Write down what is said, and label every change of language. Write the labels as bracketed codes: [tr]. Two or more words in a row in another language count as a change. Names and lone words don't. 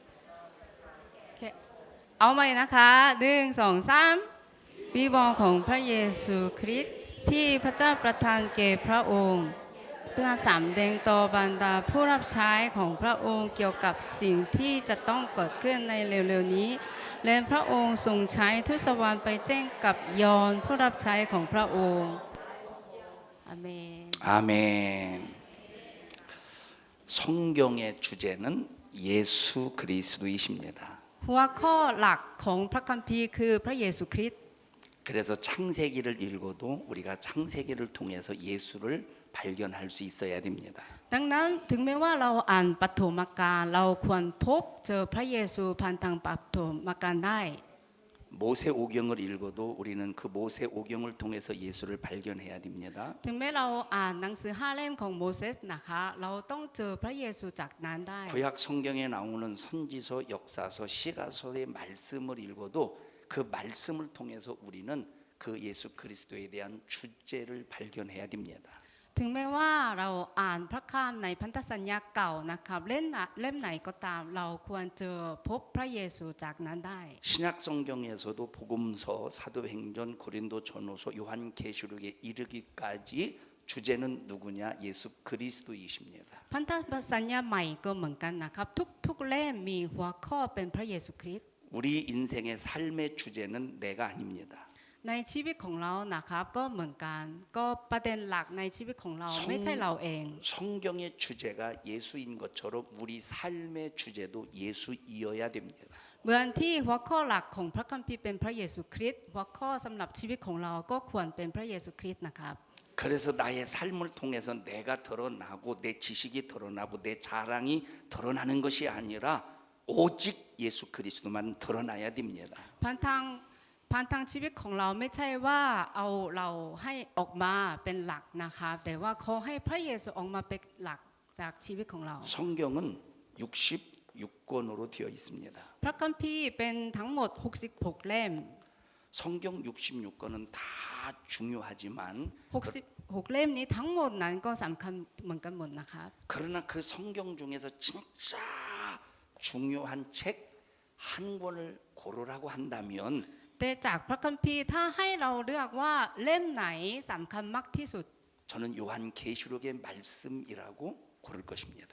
[th] เอาใหม่นะคะ1 2 3วิวรณ์ของพระเยซูคริสต์ที่พระเจ้าประทานแก่พระองค์เพื่อสำแดงต่อบรรดาผู้รับใช้ของพระองค์เกี่ยวกับสิ่งที่จะต้องเกิดขึ้นในเร็วๆนี้และพระองค์ทรงใช้ทูตสวรรค์ไปแจ้งกับยอห์นผู้รับใช้ของพระองค์อาเมน [ko] 아멘. 성경의 주제는 예수 그리스도이십니다. [th] หัวข้อหลักของพระคัมภีร์คือพระเยซูคริสต์ [ko] 그래서 창세기를 읽어도 우리가 창세기를 통해서 예수를 발견할 수 있어야 됩니다. [th] ดังนั้นถึงแม้ว่าเราอ่านปฐมกาลเราควรพบเจอพระเยซูผ่านทางปฐมกาลได้ [ko] 모세오경을 읽어도 우리는 그 모세오경을 통해서 예수를 발견해야 됩니다. [th] ถึงแม้เราอ่านหนังสือ5 เล่มของโมเสสนะคะเราต้องเจอพระเยซูจากนั้นได้ [ko] 구약 성경에 나오는 선지서, 역사서, 시가서의 말씀을 읽어도 그 말씀을 통해서 우리는 그 예수 그리스도에 대한 주제를 발견해야 됩니다. [th] ถึงแม้ว่าเราอ่านพระคัมภีร์ในพันธสัญญาเก่านะครับเล่มไหนก็ตามเราควรเจอพบพระเยซูจากนั้นได้ [ko] 신약 성경에서도 복음서, 사도행전, 고린도 전후서, 요한계시록에 이르기까지 주제는 누구냐? 예수 그리스도이십니다. [th] พันธสัญญาใหม่ก็เหมือนกันนะครับทุกเล่มมีหัวข้อเป็นพระเยซูคริสต์ [ko] 우리 인생의 삶의 주제는 내가 아닙니다. [th] ในชีวิตของเรานะครับก็เหมือนกันก็ประเด็นหลักในชีวิตของเราไม่ใช่เราเอง [ko] 성경의 주제가 예수인 것처럼 우리 삶의 주제도 예수이어야 됩니다. [th] เหมือนที่หัวข้อหลักของพระคัมภีร์เป็นพระเยซูคริสต์หัวข้อสำหรับชีวิตของเราก็ควรเป็นพระเยซูคริสต์นะครับ [ko] 그래서 나의 삶을 통해서 내가 드러나고 내 지식이 드러나고 내 자랑이 드러나는 것이 아니라 오직 예수 그리스도만 드러나야 됩니다. [th] ผ่านทางชีวิตของเราไม่ใช่ว่าเอาเราให้ออกมาเป็นหลักนะคะแต่ว่าขอให้พระเยซูออกมาเป็นหลักจากชีวิตของเรา [ko] 성경은 66권으로 되어 있습니다. [th] พระคัมภีร์เป็นทั้งหมด66เล่ม [ko] 성경 66권은 다 중요하지만 [th] 66เล่มนี้ทั้งหมดนั้นก็สำคัญเหมือนกันหมดนะครับ [ko] 그러나 그 성경 중에서 진짜 중요한 책 한 권을 고르라고 한다면 [th] แต่จากพระคัมภีร์ถ้าให้เราเลือกว่าเล่มไหนสำคัญมากที่สุด [ko] 저는 요한계시록의 말씀이라고 고를 것입니다.